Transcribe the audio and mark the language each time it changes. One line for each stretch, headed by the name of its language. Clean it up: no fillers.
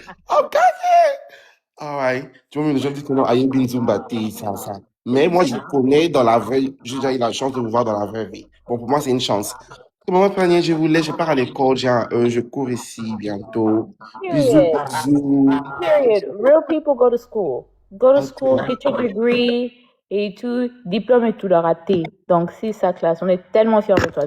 English: Ok. Alright.
French: Tu vois, les gens disent que non, Ayubi Nzumba, t'es ça. Mais moi, je vous connais dans la vraie. J'ai déjà eu la chance de vous voir dans la vraie vie. Bon, pour moi, c'est une chance. Maman Péniel, je vous laisse, je pars à l'école, je cours ici bientôt. Bisous, bisous.
English: Period. Real people go to school. Go to Ok. school, get your degree
French: et tout. Diplôme et tout le raté. Donc, c'est sa classe. On est tellement fiers de toi.